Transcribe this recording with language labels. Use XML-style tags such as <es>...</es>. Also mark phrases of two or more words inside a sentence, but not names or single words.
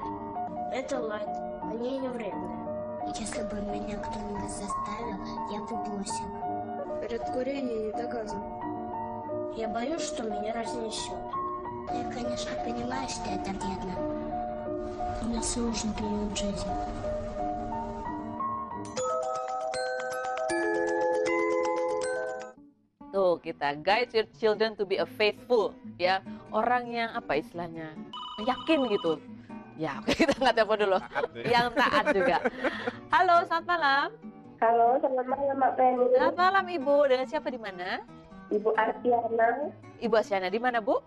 <ru>Это лайт, они не вредные. Если бы меня кто-нибудь заставил, я бы бросил. Перед курением не доказано. Я боюсь, что меня разнесет. Я, конечно, понимаю, что это вредно. У меня сложный период жизни.</ru> <id>Tuh kita</id> <en>guide your children to be a faithful,</en> <id>ya, orang yang apa istilahnya, yakin gitu. Ya, oke, kita nggak telepon dulu. Yang taat juga. Halo, selamat malam. Halo, selamat malam Mbak Penny. Selamat malam Ibu. Dengan siapa di mana? Ibu Artiana Ibu Asyana di mana Bu?</id>